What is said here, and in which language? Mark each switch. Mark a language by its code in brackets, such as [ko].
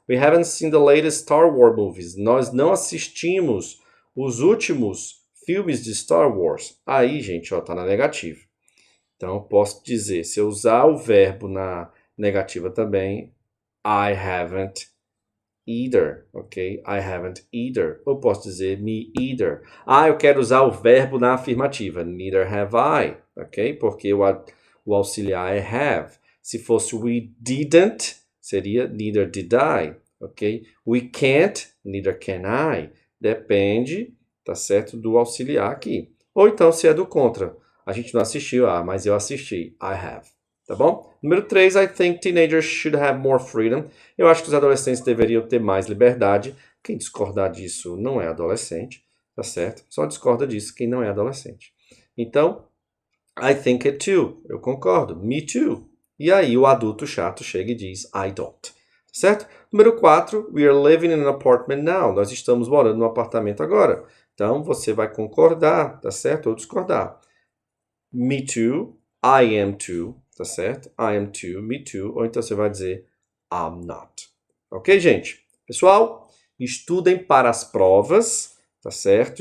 [en] We haven't seen the latest Star Wars movies. [pt] Nós não assistimos os últimos filmes de Star Wars. Aí, gente, ó, tá na negativa. Então, eu posso dizer, se eu usar o verbo na negativa também, [en] I haven't either, [pt] ok? [en] I haven't either. [pt] Ou posso dizer me either. Ah, eu quero usar o verbo na afirmativa. [en] Neither have I, [pt] ok? Porque o auxiliar é have. Se fosse we didn't, seria [en] neither did I, [pt] ok? [en] We can't, neither can I. [pt] Depende, tá certo, do auxiliar aqui. Ou então se é do contra. A gente não assistiu, mas eu assisti. [en] I have. Tá bom? Número 3, I think teenagers should have more freedom. [pt] Eu acho que os adolescentes deveriam ter mais liberdade. Quem discordar disso não é adolescente, tá certo? Só discorda disso quem não é adolescente. Então, [en] I think it too. [pt] Eu concordo. Me too. E aí o adulto chato chega e diz [en] I don't. [pt] Certo? [en] Número 4, we are living in an apartment now. [pt] Nós estamos morando num apartamento agora. Então, você vai concordar, tá certo? Ou discordar. [en] Me too. I am too. [pt] Tá certo? [en] I am too, me too. [pt] Ou então você vai dizer [en] I'm not. [pt] Ok, gente? Pessoal, estudem para as provas, tá certo?